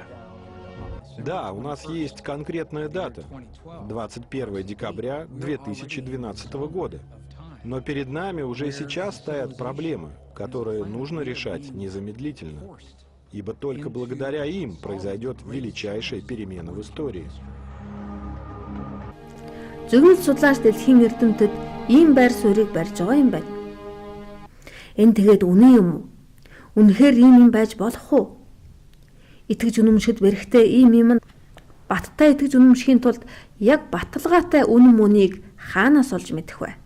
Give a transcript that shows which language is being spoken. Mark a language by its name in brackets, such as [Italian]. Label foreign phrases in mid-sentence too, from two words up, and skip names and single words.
[Russian] Да, у нас есть конкретная дата. 21 декабря 2012 года. Но перед нами уже сейчас стоят проблемы, которые нужно решать незамедлительно. Ибо только благодаря им произойдет величайшая перемена в истории. [Mongolian] Зөвхөн судлаач дэлхийн эрдэмтэд ийм байр суурийг барьж байгаа юм байна. Энэ тэгээд үнэн юм уу? Үнэхээр ийм юм байж болох уу? Итгэж үнэмшид бэрхтээ ийм юм нь баттай итгэж үнэмшихийн тулд яг баталгаатай үнэн мөнийг хаанаас олж мэдэх вэ?